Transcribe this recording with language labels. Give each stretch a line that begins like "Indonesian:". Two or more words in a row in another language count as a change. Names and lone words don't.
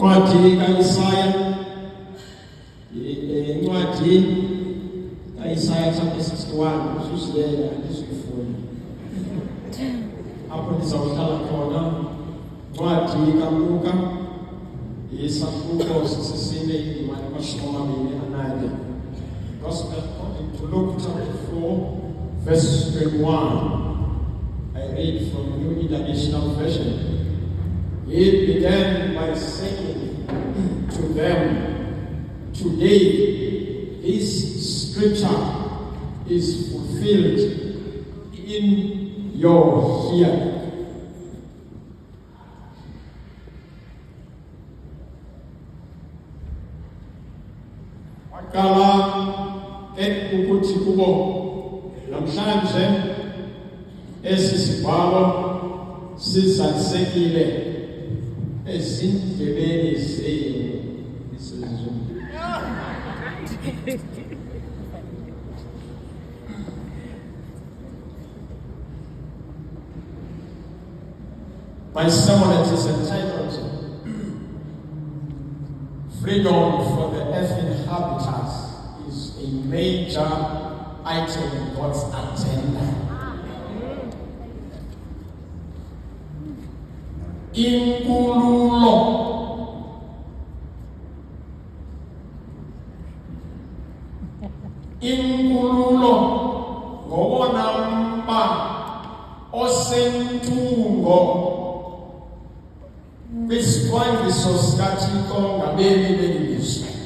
Xhosa: Incwadi kaIsaya, incwadi kaIsaya chapter 61, ususiyela isifuna. Apho ndizawuhlala khona, incwadi kaLuka, isahluko sesine indima yamashumi amabini ananye.
English: Gospel according to Luke chapter 4, verse 21. I read from New International Version. He began by saying to them, "Today this scripture is fulfilled in your hearing."
Xhosa: Wakala ukuthi kubo namhlanje esi sibhalo sizalisekile ezindlebeni zenu isizulu.
English: My sermon is entitled "Freedom for the Earth Inhabitants is a Major Item in God's Agenda."
Xhosa: Inkululo ngowona mba osentungo kwisicwangciso sikaThixo ngabemi beli lizwe.